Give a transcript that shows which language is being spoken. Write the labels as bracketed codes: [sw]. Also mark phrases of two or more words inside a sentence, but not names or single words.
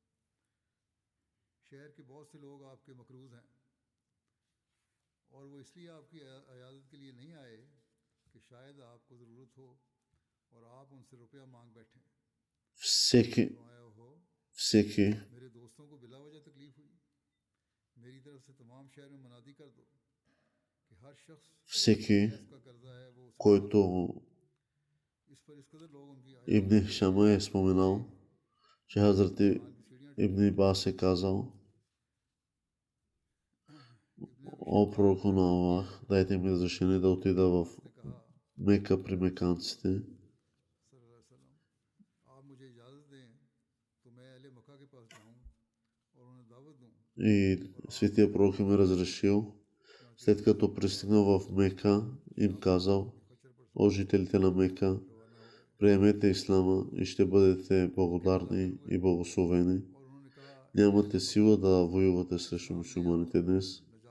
[ur] شہر کے بہت سے لوگ آپ کے مقروض ہیں اور وہ اس لیے آپ کی عیادت کے لیے نہیں آئے کہ شاید آپ کو ضرورت ہو اور آپ ان سے روپیہ مانگ بیٹھیں. [bg] Всеки, [ur] آیا ہو [bg] всеки, [ur] میرے دوستوں کو بلا وجہ تکلیف ہوئی، میری طرف سے تمام شہر میں منادی کر دو کہ ہر شخص [bg] всеки, [ur] جس کا قرضہ ہے وہ اسے [bg] който [ur] اس پر اس قدر لوگ ان کی [bg] Ибн Хишама е споменал, че Хазрати [ur] ایمان کی سیڑھیاں [bg] Ибн Ибас е казал: О пророку на Аллах, дайте ми разрешение да отида в [ur] نے کہا [bg] Мека при меканците. [ar] صلى الله عليه وسلم [ur] آپ مجھے اجازت دیں تو میں اہل مکہ کے پاس جاؤں اور انہیں دعوت دوں. [bg] И светия пророк им е разрешил, след като пристигнал в Мека, им казал: О жителите на Мека, приемете Ислама и ще бъдете благодарни и благословени. [ur] اور انہوں نے کہا [bg] нямате сила да воювате срещу мюсюлманите днес.